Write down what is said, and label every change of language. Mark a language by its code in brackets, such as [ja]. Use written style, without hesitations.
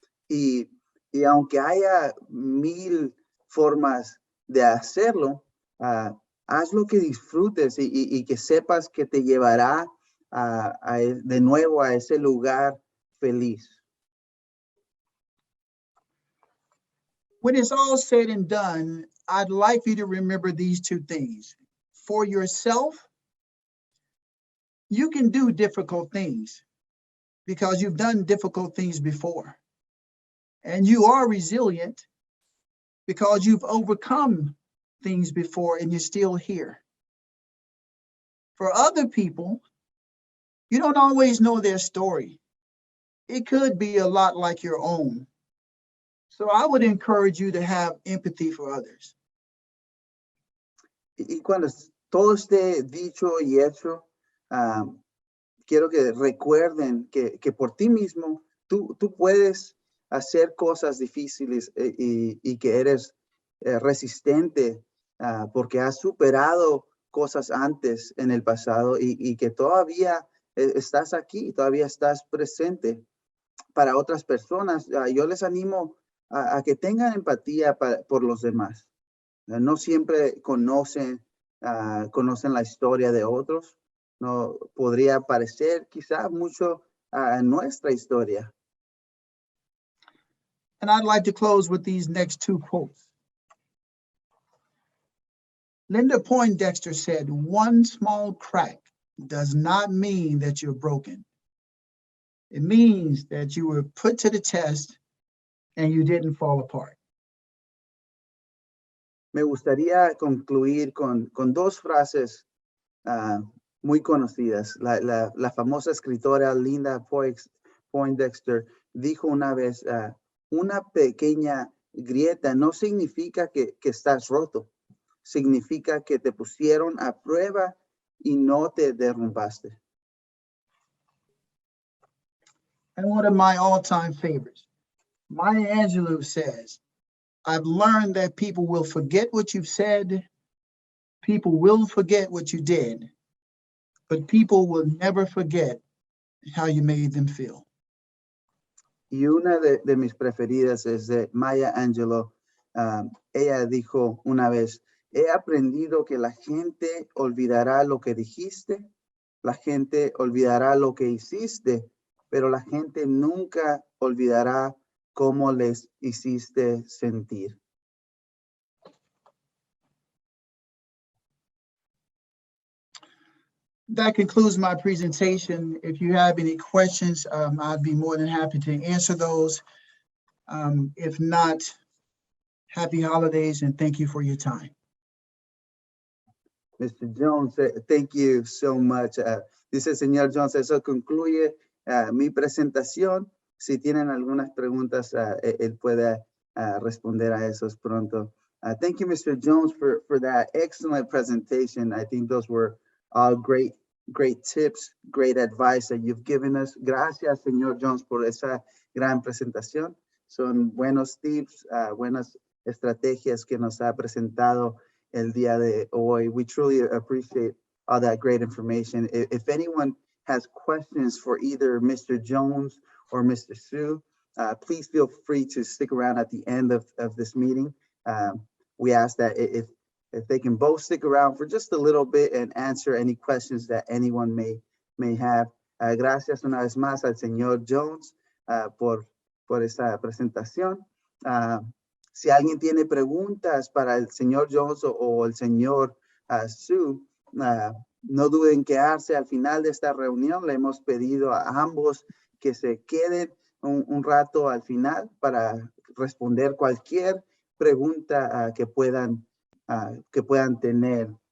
[es] Y aunque haya 1000 formas de hacerlo, haz lo que disfrutes y que sepas que te llevará de nuevo a ese lugar feliz. [en] When it's all said and done, I'd like you to remember these two things. For yourself, you can do difficult things because you've done difficult things before. And you are resilient because you've overcome things before and you're still here. For other people, you don't always know their story. It could be a lot like your own. So I would encourage you to have empathy for others. [es] Y cuando todo esté dicho y hecho, quiero que recuerden que por ti mismo, tú puedes hacer cosas difíciles y que eres resistente porque has superado cosas antes en el pasado y que todavía estás aquí, todavía estás presente para otras personas. Yo les animo a que tengan empatía por los demás. No siempre conocen la historia de otros. No podría parecer quizá mucho a nuestra historia. [en] And I'd like to close with these next two quotes. Linda Poindexter said, "One small crack does not mean that you're broken. It means that you were put to the test and you didn't fall apart." [es] Me gustaría concluir con dos frases muy conocidas. La famosa escritora Linda Poindexter dijo una vez, una pequeña grieta no significa que estás roto, significa que te pusieron a prueba y no te derrumbaste. [en] And one of my all-time favorites, Maya Angelou says, "I've learned that people will forget what you've said, people will forget what you did, but people will never forget how you made them feel." [es] Y una de mis preferidas es de Maya Angelou. Ella dijo una vez, he aprendido que la gente olvidará lo que dijiste, la gente olvidará lo que hiciste, pero la gente nunca olvidará cómo les hiciste sentir. [en] That concludes my presentation. If you have any questions, I'd be more than happy to answer those. If not, happy holidays and thank you for your time. Mr. Jones, thank you so much. [es] Dice el señor Jones, eso concluye mi presentación. Si tienen algunas preguntas, él puede responder a esos pronto. [en] Thank you, Mr. Jones, for that excellent presentation. I think those were all great tips, great advice that you've given us. [es] Gracias, señor Jones, por esa gran presentación. Son buenos tips, buenas estrategias que nos ha presentado el día de hoy. [en] We truly appreciate all that great information. If anyone has questions for either Mr. Jones or Mr. Su, please feel free to stick around at the end of this meeting. We ask that if they can both stick around for just a little bit and answer any questions that anyone may have. [es] Gracias una vez más al señor Jones por esa presentación. Si alguien tiene preguntas para el señor Jones o el señor Su, no duden en quedarse al final de esta reunión. Le hemos pedido a ambos que se queden un rato al final para responder cualquier pregunta que puedan tener.